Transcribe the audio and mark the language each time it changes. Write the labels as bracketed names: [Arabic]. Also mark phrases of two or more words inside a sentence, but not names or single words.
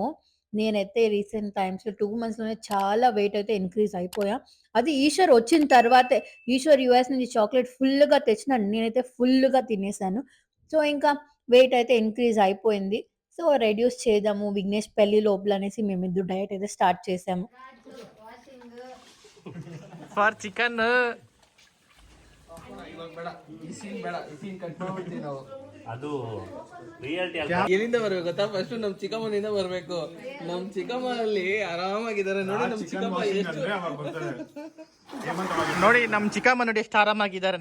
[Telugu] నేనైతే [English] recent timesలో [Telugu] 2 monthsలోనే చాలా వెయిట్ అయితే ఇంక్రీజ్ అయిపోయా. అది ఈశ్వర్ వచ్చిన తర్వాతే. ఈశ్వర్ యూఎస్ నుంచి చాక్లెట్ ఫుల్గా తెచ్చినాడు, నేనైతే ఫుల్గా తినేసాను. సో ఇంకా వెయిట్ అయితే ఇంక్రీజ్ అయిపోయింది. సో రెడ్యూస్ చేద్దాము విఘ్నేష్ పెళ్లి లోపల అనేసి మేమిద్దరు డయట్ అయితే స్టార్ట్ చేసాము. [English] for chicken [Kannada] ಅದು ರಿಯಾಲಿಟಿ ಎಲ್ಲಿಂದ ಬರ್ಬೇಕು ಗೊತ್ತಾ? ಫಸ್ಟ್ ನಮ್ ಚಿಕ್ಕಮ್ಮನಿಂದ ಬರ್ಬೇಕು. ನಮ್ ಚಿಕ್ಕಮ್ಮನಲ್ಲಿ ಆರಾಮಾಗಿದ್ದಾರೆ ನೋಡಿ. ನಮ್ ಚಿಕ್ಕಮ್ಮ ಎಷ್ಟು ನೋಡಿ, ನಮ್ ಚಿಕ್ಕಮ್ಮ ನೋಡಿ ಎಷ್ಟು ಆರಾಮಾಗಿದ್ದಾರೆ.